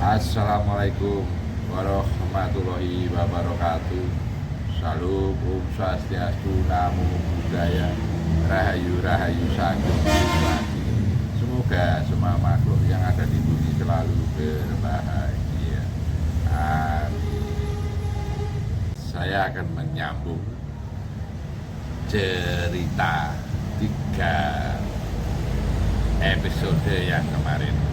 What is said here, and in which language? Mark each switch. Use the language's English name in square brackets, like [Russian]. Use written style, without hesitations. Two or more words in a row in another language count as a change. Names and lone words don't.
[Arabic] السلام عليكم ورحمة الله وبركاته. [Indonesian] Salam, [Balinese] Om Swastiastu, [Pali] Namo Buddhaya, [Javanese] Rahayu Rahayu Sagung Swastiastu. [Indonesian] Semoga semua makhluk yang ada di bumi selalu berbahagia. Amin. Saya akan menyambung cerita 3 episode yang kemarin.